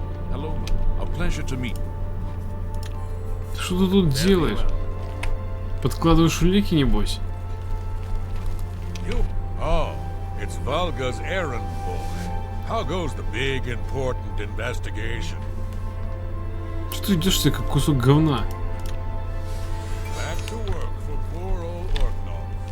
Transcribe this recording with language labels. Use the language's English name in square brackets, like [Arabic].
[English] Hello. A pleasure to meet. [Russian] Что ты тут делаешь? Подкладываешь улики, небось? [English] You? Oh, it's Valga's errand boy. How goes the big, important investigation? [Russian] Что ты идешь себе как кусок говна? [English] Back to work for poor old Orgnall.